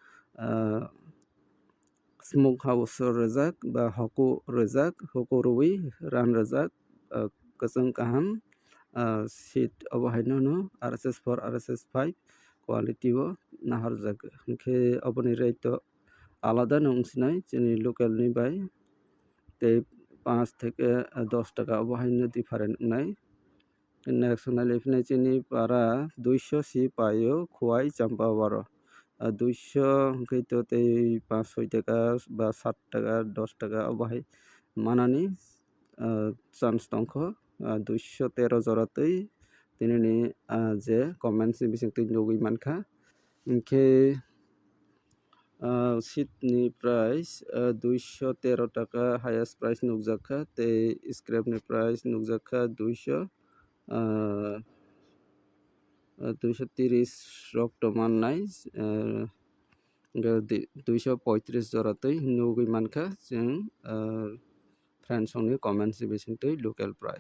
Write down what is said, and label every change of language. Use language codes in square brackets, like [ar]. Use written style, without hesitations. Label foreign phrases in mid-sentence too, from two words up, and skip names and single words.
[en] smoke house [trp] rojak ba hoko rojak hoko rui ran rojak kuchung kaham seat obo hai no RSS 4 RSS 5 quality o naharjak hingke oboni rate to alada no wngsinai chini local ni bai tei 5 [bn] থেকে 10 টাকা [trp] obo hai no different wngnai. Next naliphinai chini para 200 si payo khowai champawaro 200 hingke to tei 5-6 টাকা ba 7 টাকা 10 টাকা obo hai manani chance tongkho 213 jora tui tini ni je comments ni bisingtwi nugui mankha hingke seat ni price 213 টাকা [en] highest price [trp] nukjakha tei scrap ni price nukjakha 230 rok to mannai 235 jora tui nugui mankha chwng friends ni comments ni bisingtwi [en] local price.